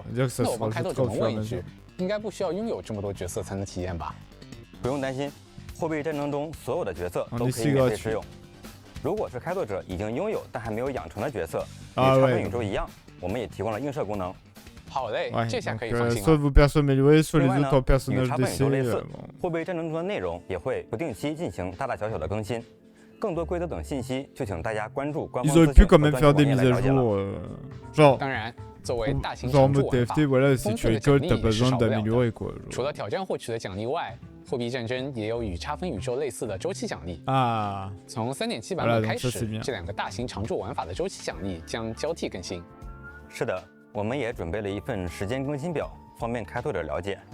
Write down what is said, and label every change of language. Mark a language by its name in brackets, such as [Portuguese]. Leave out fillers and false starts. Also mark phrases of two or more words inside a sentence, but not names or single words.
[Chinese] 那我帮开拓者们问一句，应该不需要拥有这么多角色才能体验吧？不用担心，后备战争中所有的角色都可以免费使用。如果是开拓者已经拥有但还没有养成的角色，与插分宇宙一样，我们也提供了映射功能。好嘞，这下可以放心了。 [French] Soit vous perso amélioré, soit les autres personnages [Chinese] 与插分宇宙类似 [French] d'essai. [Chinese] 后备战争中的内容也会不定期进行大大小小的更新。更多规则等信息，就请大家关注官方资讯和专辑网页来了解了。 [French] Genre, [Chinese] 当然，作为大型 [French] genre [Chinese] 常驻 [French] mode [Chinese] 玩法， [French] TFT, voilà, si [Chinese] 丰 [French] tu [Chinese] 富的奖 [French] récoltes, [Chinese] 励 [French] t'as pas [Chinese] 是 [French] besoin [Chinese] 少不了 [French] d'améliorer [Chinese] 的。 [French] quoi. [Chinese] 除了挑战获取的奖励外，货币战争也有与插分宇宙类似的周期奖励。 Ah, 从3.7版本开始，这2个大型常驻玩法的周期奖励将交替更新。是的，我们也准备了一份时间更新表，方便开拓者了解。